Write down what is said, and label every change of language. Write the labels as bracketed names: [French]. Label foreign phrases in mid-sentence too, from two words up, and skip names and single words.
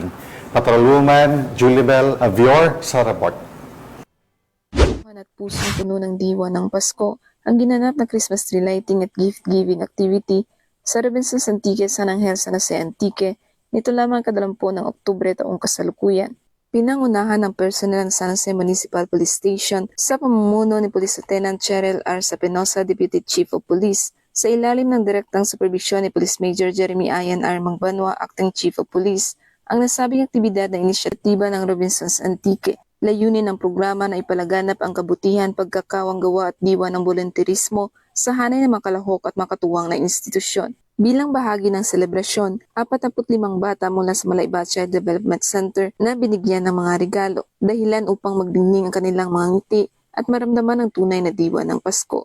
[Filipino] Patrolwoman Julibel Avior sa report. At pusong puno ng diwa ng Pasko ang ginanap na [English] Christmas tree lighting [Filipino] at [English] gift giving activity [Filipino] sa Robinsons Antique San Angel San Jose Antique nito lamang kadalampo ng Oktubre taong kasalukuyan. Pinangunahan ng personel ng San Jose Municipal Police Station sa pamumuno ni Police Lieutenant Cheryl R. Sapenosa, [English] Deputy Chief of Police, [Filipino] sa ilalim ng direktang supervisyon ni Police Major Jeremy Ian R. Mangbanwa, [English] Acting Chief of Police, [Filipino] ang nasabing aktibidad na inisyatiba ng Robinsons Antique. Layunin ng programa na ipalaganap ang kabutihan, pagkakawang-gawa at diwa ng volunteerismo sa hanay ng makalahok at makatuwang na institusyon. Bilang bahagi ng selebrasyon, 45 bata mula sa Malayba Child Development Center na binigyan ng mga regalo, dahilan upang magdingning ang kanilang mga ngiti at maramdaman ang tunay na diwa ng Pasko.